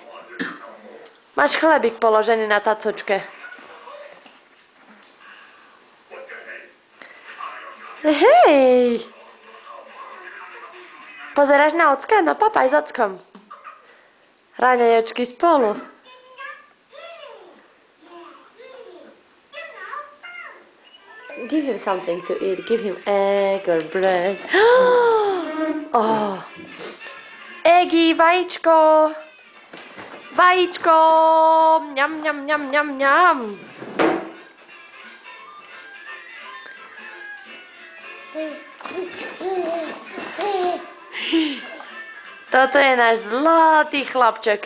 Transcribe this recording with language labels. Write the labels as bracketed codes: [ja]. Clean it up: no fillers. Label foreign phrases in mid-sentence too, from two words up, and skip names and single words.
[sk] Máš chlebík položený na tacočke. Hej! Pozeráš na ocka? No papaj s ockom. Raňajočky spolu. [en] Give him something to eat. Give him egg or bread. Oh. [sk] Eggy, vajíčko. Vajíčko. Mňam, mňam, mňam, mňam, mňam. Toto je náš zlatý chlapček.